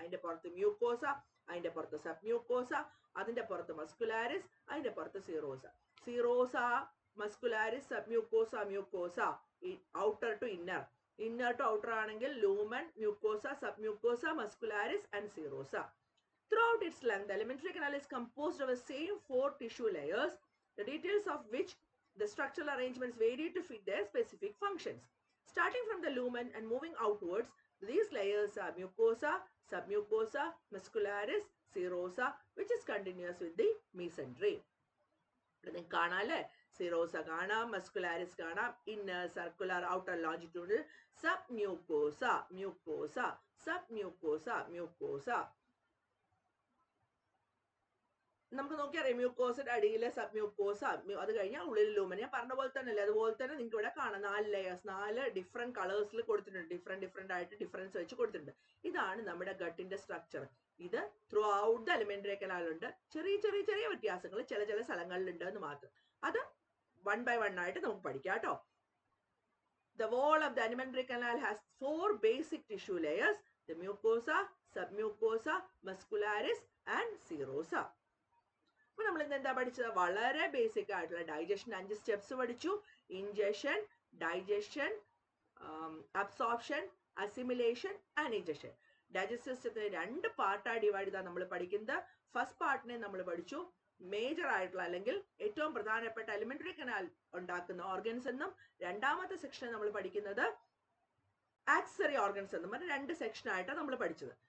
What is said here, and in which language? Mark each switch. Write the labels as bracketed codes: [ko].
[ml] അതിന്റെ പുറത്ത് മ്യൂക്കോസ, അതിന്റെ പുറത്ത് സബ് മ്യൂക്കോസ, അതിന്റെ പുറത്ത് മസ്കുലാരിസ്, അതിന്റെ പുറത്ത് സീറോസ. സീറോസ, muscularis, sub mucosa, mucosa, outer to inner. Inner to outer ആണെങ്കിൽ lumen, mucosa, sub mucosa, muscularis and സീറോസ. [en] Throughout its length, the alimentary canal is composed of the same 4 tissue layers, the details of which the structural arrangements vary to fit their specific functions. Starting from the lumen and moving outwards, these layers are mucosa, submucosa, muscularis, serosa, which is continuous with the mesentery. [ml] ഇവിടെ കാണാല്ലേ, സീറോസ കാണാം, muscularis കാണാം, inner circular outer ലോഞ്ചിറ്റ്യൂഡിൽ sub mucosa, mucosa, sub mucosa, mucosa. നമുക്ക് നോക്കിയറിയാം മ്യൂക്കോസിന്റെ അടിയിലെ sub mucosa, അത് കഴിഞ്ഞാൽ ഉള്ളിൽ lumen. ഞാൻ പറഞ്ഞ പോലെ തന്നെ അല്ലേ, അതുപോലെ തന്നെ നിങ്ങൾക്ക് ഇവിടെ കാണാം 4 ലെയേഴ്സ്, 4 ഡിഫറെന്റ് കളേഴ്സിൽ കൊടുത്തിട്ടുണ്ട്. ഡിഫറെന്റ് ആയിട്ട് ഡിഫറൻസ് വെച്ച് കൊടുത്തിട്ടുണ്ട്. ഇതാണ് നമ്മുടെ ഗട്ടിന്റെ സ്ട്രക്ചർ. ഇത് ത്രൂ ഔട്ട് ദ എലിമെന്ററി കനാലുണ്ട്. ചെറിയ വ്യത്യാസങ്ങൾ ചില സ്ഥലങ്ങളിലുണ്ട് എന്ന് മാത്രം. അത് 1 by 1 ആയിട്ട് നമുക്ക് പഠിക്കാം കേട്ടോ. [en] The wall of the alimentary canal has 4 basic tissue layers: the mucosa, submucosa, muscularis and serosa. [ml] അപ്പൊ നമ്മൾ ഇന്ന് എന്താ പഠിച്ചത്? വളരെ ബേസിക് ആയിട്ടുള്ള ഡൈജഷൻ 5 സ്റ്റെപ്സ് പഠിച്ചു. Injection, digestion, absorption, assimilation and injection. Digestive സിസ്റ്റത്തിനെ 2 പാർട്ടായി divide ചെയ്താൽ നമ്മൾ പഠിക്കുന്നത്. ഫസ്റ്റ് പാർട്ടിനെ നമ്മൾ പഠിച്ചു മേജർ ആയിട്ടുള്ള അല്ലെങ്കിൽ ഏറ്റവും പ്രധാനപ്പെട്ട എലിമെന്ററി കനാൽ ഉണ്ടാക്കുന്ന ഓർഗൻസ് എന്നും, രണ്ടാമത്തെ സെക്ഷനെ നമ്മൾ പഠിക്കുന്നത് ആക്സറി ഓർഗൻസ് എന്നും പറഞ്ഞ 2 സെക്ഷനായിട്ടാണ് നമ്മൾ പഠിച്ചത്.